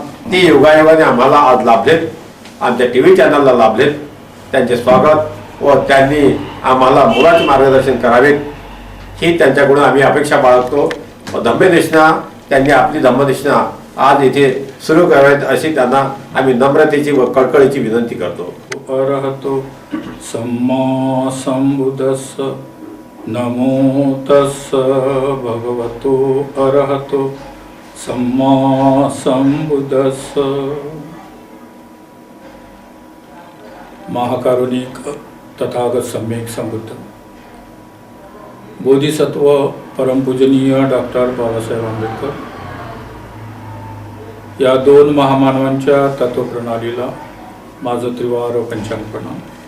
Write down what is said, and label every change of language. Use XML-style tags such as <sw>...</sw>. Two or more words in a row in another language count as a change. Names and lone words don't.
<mr>ते योगायोगाने आम्हाला आज लाभलेत, आमच्या टीव्ही चॅनलला लाभलेत। त्यांचे स्वागत व त्यांनी आम्हाला मुलाचे मार्गदर्शन करावे ही त्यांच्याकडून आम्ही अपेक्षा बाळगतो। धम्मदेशना त्यांनी आपली धम्मदेशना आज इथे सुरू करावेत अशी त्यांना आम्ही नम्रतेची व कळकळीची विनंती करतो।</mr> <pi>अरहतो सम्मा संबुद्धस्स नमो तस्स भगवतो अरहतो सम्मा संबुद्धस्स।</pi> <mr>महाकारुणिक तथागत सम्यक संबुद्ध बोधिसत्व परमपूजनीय डॉक्टर बाबासाहेब आंबेडकर या दोन महामानवांच्या तत्वप्रणालीला माझं त्रिवार पंचांग प्रणाम।</mr>